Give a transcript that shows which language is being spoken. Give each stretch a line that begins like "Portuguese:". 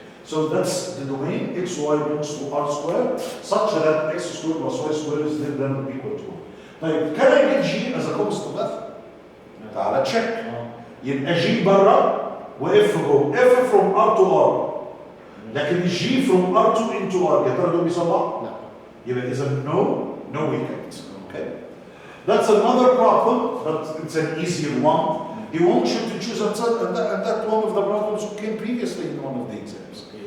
English: So that's the domain. X, y belongs to R squared, such that x squared plus y squared is greater than or equal to 1. طيب, can I get G as a constant method? تعالى check.
Arabic: يبقى G برا وF جوه. F from R to R. لكن G from R2 into R. يا ترى دول بيصلحوا؟ لا. يبقى إذا
English: no we can't. Okay. That's another problem, but it's an easier one. He wants you to choose and that one of the problems who came previously in one of the exams.